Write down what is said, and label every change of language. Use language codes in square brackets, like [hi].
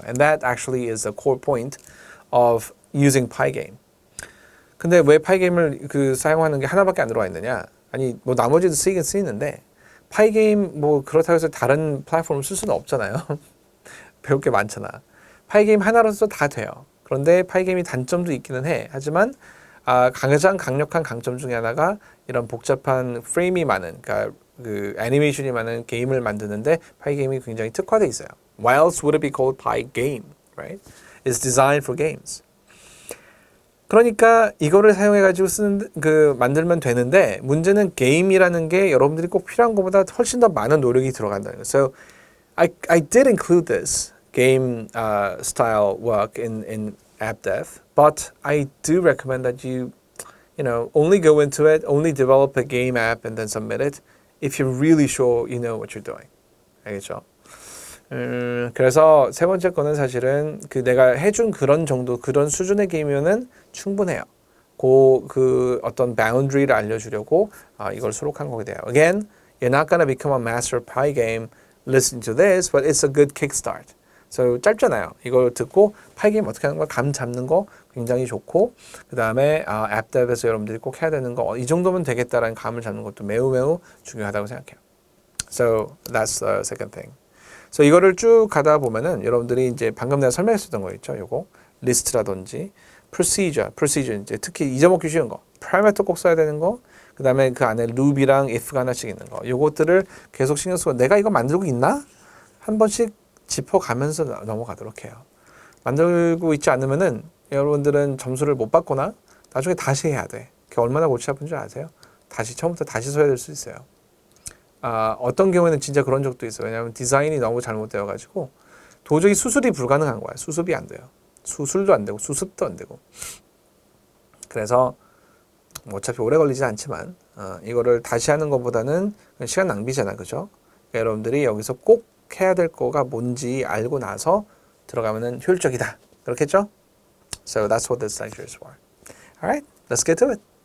[en] And that actually is the core point of using Pygame. [ko] 근데 왜 Pygame을 그 사용하는 게 하나밖에 안 들어와 있느냐? 아니 뭐 나머지도 쓰이긴 쓰이는데 Pygame 뭐 그렇다고 해서 다른 플랫폼을 쓸 수는 없잖아요. 배울 게 많잖아. Pygame 하나로서 다 돼요. 그런데 Pygame이 단점도 있기는 해. 하지만 가장 강력한 강점 중에 하나가 이런 복잡한 프레임이 많은, 그러니까 그 애니메이션이 많은 게임을 만드는데 Pygame이 굉장히 특화되어 있어요. [en] Why else would it be called Pygame, right? It's designed for games. [ko] 그러니까 이거를 사용해가지고 만들면 되는데 문제는 게임이라는 게 여러분들이 꼭 필요한 것보다 훨씬 더 많은 노력이 들어간다는 거예요. [en] So I did include this game style work in AppDev, but I do recommend that you only go into it, only develop a game app and then submit it if you're really sure you know what you're doing. [ko] 알겠죠? 그래서 세 번째 거는 사실은 그 내가 해준 그런 정도, 그런 수준의 게임이면은 충분해요. 그 어떤 boundary를 알려주려고 이걸 수록한 거게 돼요. [en] Again, you're not gonna become a master Pygame listening to this, but it's a good kickstart. [ko] So 짧잖아요. 이걸 듣고 Pygame 어떻게 하는 걸 감 잡는 거 굉장히 좋고 그 다음에 AppDev에서 여러분들이 꼭 해야 되는 거 이 정도면 되겠다라는 감을 잡는 것도 매우 중요하다고 생각해요. [en] So that's the second thing. [ko] So 이거를 쭉 가다 보면은 여러분들이 이제 방금 내가 설명했었던 거 있죠. 요거 리스트라든지 procedure 이제 특히 잊어먹기 쉬운 거, parameter 꼭 써야 되는 거, 그 다음에 그 안에 loop이랑 if가 하나씩 있는 거, 요것들을 계속 신경 쓰고 내가 이거 만들고 있나? 한 번씩 짚어가면서 넘어가도록 해요. 만들고 있지 않으면은 여러분들은 점수를 못 받거나 나중에 다시 해야 돼. 그게 얼마나 골치 아픈 줄 아세요? 처음부터 다시 써야 될 수 있어요. 어떤 경우에는 진짜 그런 적도 있어요. 왜냐하면 디자인이 너무 잘못되어가지고 도저히 수술이 불가능한 거야. 수습이 안 돼요. 수술도 안 되고 수습도 안 되고. 그래서 어차피 오래 걸리진 않지만 이거를 다시 하는 것보다는 시간 낭비잖아, 그죠? 그러니까 여러분들이 여기서 꼭 해야 될 거가 뭔지 알고 나서 들어가면은 효율적이다. 그렇겠죠? [en] So that's what this lecture is for. All right, let's get to it.